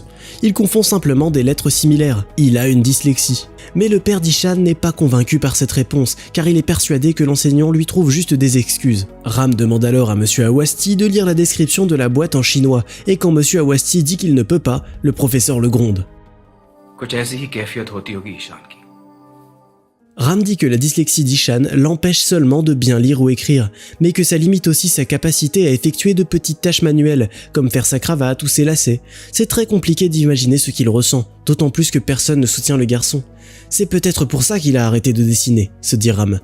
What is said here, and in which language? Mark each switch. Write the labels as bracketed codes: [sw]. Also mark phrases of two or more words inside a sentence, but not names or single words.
[fr] Il confond simplement des lettres similaires. Il a une dyslexie. Mais le père d'Ishan n'est pas convaincu par cette réponse, car il est persuadé que l'enseignant lui trouve juste des excuses. Ram demande alors à Monsieur Awasti de lire la description de la boîte en chinois, et quand Monsieur Awasti dit qu'il ne peut pas, le professeur le gronde. [hi] कुछ ऐसी ही कैफियत होती होगी ईशान की। [fr] Ram dit que la dyslexie d'Ishan l'empêche seulement de bien lire ou écrire, mais que ça limite aussi sa capacité à effectuer de petites tâches manuelles, comme faire sa cravate ou ses lacets. C'est très compliqué d'imaginer ce qu'il ressent, d'autant plus que personne ne soutient le garçon. C'est peut-être pour ça qu'il a arrêté de dessiner, se dit Ram.